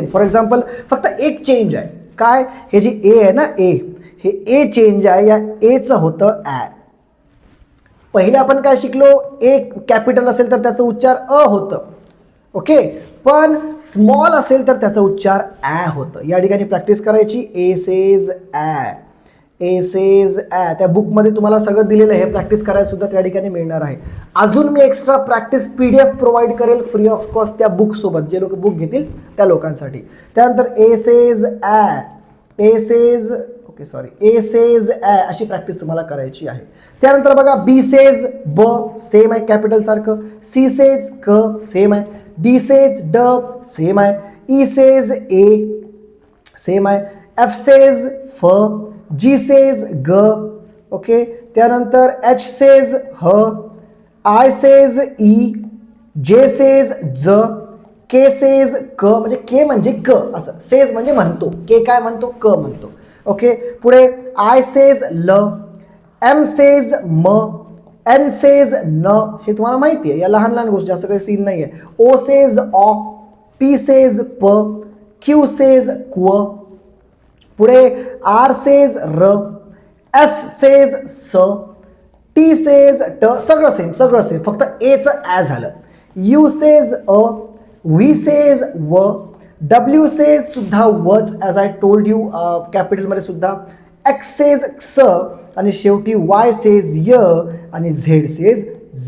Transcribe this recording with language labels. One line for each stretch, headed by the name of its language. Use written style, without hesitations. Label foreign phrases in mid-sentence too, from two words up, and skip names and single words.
English: for example
Marathi: फक्त एक चेंज आहे. काय, हे जी ए आहे ना, ए, हे ए चेंज आहे. या एचं होतं ॲ. पहिले आपण काय शिकलो, एक कॅपिटल असेल तर त्याचं उच्चार अ होतं. ओके, पण स्मॉल असेल तर त्याचा उच्चार ॲ होतं. या ठिकाणी प्रॅक्टिस करायची.
English: A says æ, A says æ.
Marathi: त्या बुकमध्ये तुम्हाला सगळं दिलेलं आहे, हे प्रॅक्टिस करायला सुद्धा त्या ठिकाणी मिळणार आहे. अजून मी
English: extra practice PDF provide
Marathi: करेल
English: free of cost
Marathi: त्या बुकसोबत, जे लोक बुक घेतील त्या लोकांसाठी. त्यानंतर
English: A says æ, A says, okay sorry, A says æ
Marathi: अशी प्रॅक्टिस तुम्हाला करायची आहे. त्यानंतर बघा,
English: B says b,
Marathi: सेम आहे कॅपिटल सारखं.
English: C says k,
Marathi: सेम आहे.
English: D says d,
Marathi: सेम आहे.
English: E says e,
Marathi: सेम आहे.
English: F says f, G says g. okay, त्यानंतर H says h, I says i, J says j, K says k,
Marathi: म्हणजे के म्हणजे क असं, सेज म्हणजे म्हणतो, के काय म्हणतो, क म्हणतो. ओके, पुढे
English: L says l, M says m, N says n,
Marathi: हे तुम्हाला माहिती आहे, या लहान लहान गोष्टी, जास्त काही सीन नाही आहे.
English: O says o, P says p, Q says kw,
Marathi: पुढे
English: R says r, S says s, T says t,
Marathi: सगळं सेम, सगळं सेम, फक्त एचं ॲ झालं.
English: U says a, V says v, W says
Marathi: सुद्धा
English: which as I told you
Marathi: कॅपिटलमध्ये सुद्धा,
English: X says ks
Marathi: आणि शेवटी
English: Y says y
Marathi: आणि
English: Z says z.